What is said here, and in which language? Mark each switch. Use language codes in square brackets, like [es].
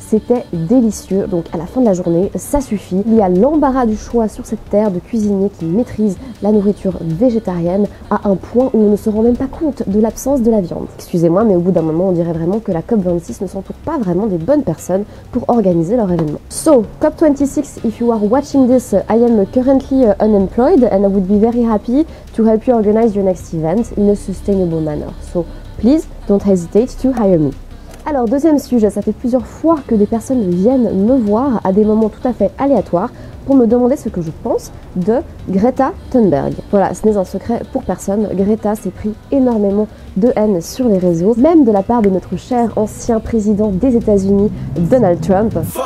[fr] C'était délicieux, donc à la fin de la journée, ça suffit. Il y a l'embarras du choix sur cette terre de cuisiniers qui maîtrisent la nourriture végétarienne à un point où on ne se rend même pas compte de l'absence de la viande. Excusez-moi, mais au bout d'un moment, on dirait vraiment que la COP26 ne s'entoure pas vraiment des bonnes personnes pour organiser leur événement. [en] So, COP26, if you are watching this, I am currently unemployed and I would be very happy to help you organize your next event in a sustainable manner. So, please don't hesitate to hire me. [fr] Alors deuxième sujet, ça fait plusieurs fois que des personnes viennent me voir à des moments tout à fait aléatoires pour me demander ce que je pense de Greta Thunberg. Voilà, ce n'est un secret pour personne, Greta s'est pris énormément de haine sur les réseaux, même de la part de notre cher ancien président des États-Unis, Donald Trump.